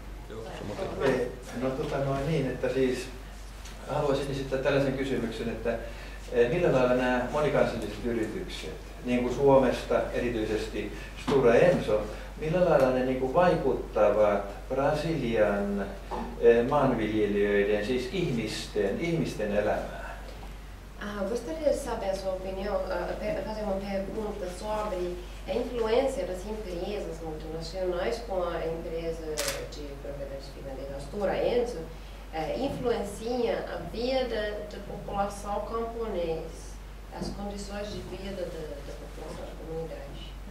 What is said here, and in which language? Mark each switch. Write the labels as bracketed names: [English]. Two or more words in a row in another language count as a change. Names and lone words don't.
[Finnish] No niin, että siis haluaisin esittää tällaisen kysymyksen, että millä lailla nämä monikansalliset yritykset, niin kuin Suomesta erityisesti Stora Enso, millä lailla ne niin kuin vaikuttavat Brasilian maanviljelijöiden, siis ihmisten elämään? [Portuguese] Gostaria de saber a sua opinião, fazer uma pergunta sobre a influência das empresas multinacionais com a empresa de propriedade financeira Stora Enso influencia a vida da população camponesa, as condições de vida da população da comunidade.